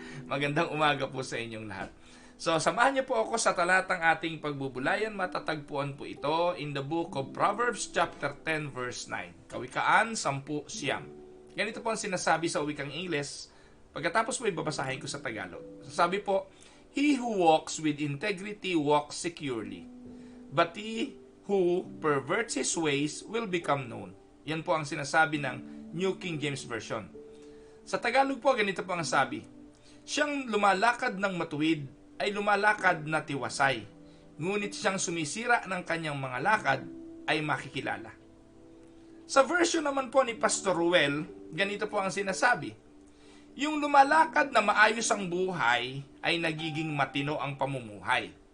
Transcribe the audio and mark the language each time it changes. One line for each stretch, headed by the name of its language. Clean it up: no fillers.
Filipino: Magandang umaga po sa inyong lahat. So, samahan niyo po ako sa talatang ating pagbubulayan. Matatagpuan po ito
English: in the book of Proverbs chapter 10 verse 9.
Filipino: Kawikaan 10:9. Ganito po ang sinasabi sa wikang Ingles. Pagkatapos po ibabasahin ko sa Tagalog.
English: Sabi po, "He who walks with integrity walks securely, but he who perverts his ways will become known."
Filipino: Yan po ang sinasabi ng New King James Version. Sa Tagalog po, ganito po ang sabi, "Siyang lumalakad ng matuwid ay lumalakad na tiwasay, ngunit siyang sumisira ng kanyang mga lakad ay makikilala." Sa version naman po ni Pastor Ruel, ganito po ang sinasabi, yung lumalakad na maayos ang buhay ay nagiging matino ang pamumuhay.